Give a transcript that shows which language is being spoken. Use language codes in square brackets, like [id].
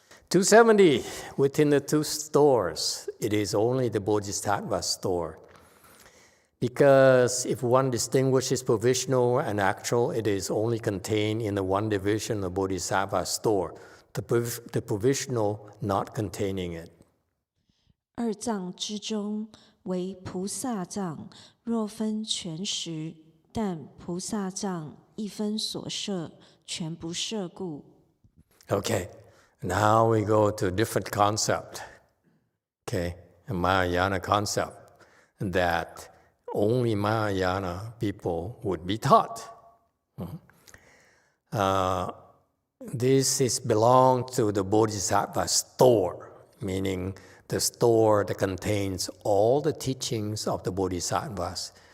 [en] 270, within the two stores, it is only the Bodhisattva store. Because if one distinguishes provisional and actual, it is only contained in the one division of Bodhisattva store, the provisional not containing it. [zh] 二藏之中为菩萨藏，若分全实，但菩萨藏一分所摄，全不摄故。 [en] Okay, now we go to a different concept. Okay, a Mahayana concept that only Mahayana people would be taught. This belongs to the Bodhisattva store, meaning the store that contains all the teachings of the Bodhisattvas.